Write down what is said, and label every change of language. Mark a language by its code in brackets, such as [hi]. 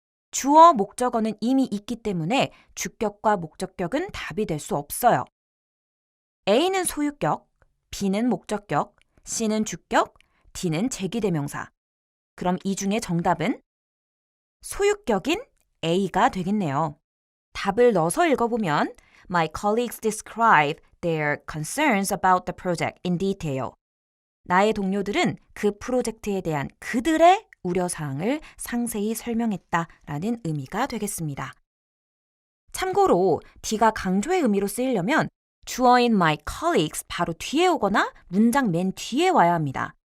[ko] 주어, 목적어는 이미 있기 때문에 주격과 목적격은 답이 될 수 없어요. A는 소유격, B는 목적격, C는 주격, D는 제기대명사. 그럼 이 중에 정답은 소유격인 A가 되겠네요. 답을 넣어서 읽어보면 [en] My colleagues describe their concerns about the project in detail. [ko] 나의 동료들은 그 프로젝트에 대한 그들의 우려사항을 상세히 설명했다라는 의미가 되겠습니다. 참고로 D가 강조의 의미로 쓰이려면 주어인 [en] my colleagues [ko] 바로 뒤에 오거나 문장 맨 뒤에 와야 합니다.